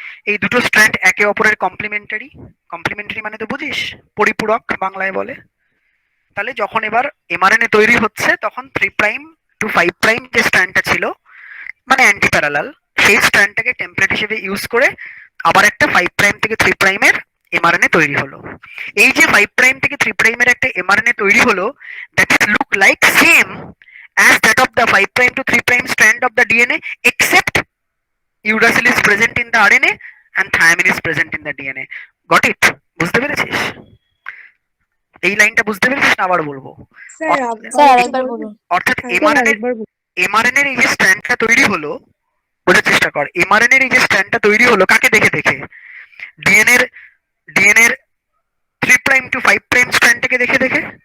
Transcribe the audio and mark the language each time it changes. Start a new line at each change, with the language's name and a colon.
Bangla: এই দুটো স্ট্র্যান্ড একে অপরের কমপ্লিমেন্টারি। কমপ্লিমেন্টারি মানে তো বুঝিস, পরিপূরক বাংলায় বলে। তাহলে যখন এবার এমআরএনএ তৈরি হচ্ছে তখন 3 প্রাইম টু 5 প্রাইম যে স্ট্র্যান্ডটা ছিল, মানে অ্যান্টি প্যারালাল, সেই স্ট্র্যান্ডটাকে টেমপ্লেট হিসেবে ইউজ করে আবার একটা 5 প্রাইম থেকে 3 প্রাইমের এমআরএনএ তৈরি হলো। এই যে 5 প্রাইম থেকে 3 প্রাইমের একটা এমআরএনএ তৈরি হলো,
English: That is look like same as that of the 5 prime to 3 prime strand of the DNA, except uracil is present in the RNA and thymine is present in the DNA. Got it?
Bangla: বুঝতে পেরেছিস? এই লাইনটা বুঝতে পেরেছিস না আবার বলবো? Sir sir আরেকটু আরেকবার বলবেন? বলুন। অর্থাৎ হ্যাঁ এমআরএনএ, এমআরএনএর এই যে স্ট্র্যান্ডটা তৈরি হলো, বোঝার চেষ্টা কর, এমআরএনএর এই যে স্ট্র্যান্ডটা তৈরি হলো কাকে দেখে দেখে? ডিএনএর ডিএনএর 3 প্রাইম টু 5 প্রাইম স্ট্র্যান্ডটাকে দেখে দেখে।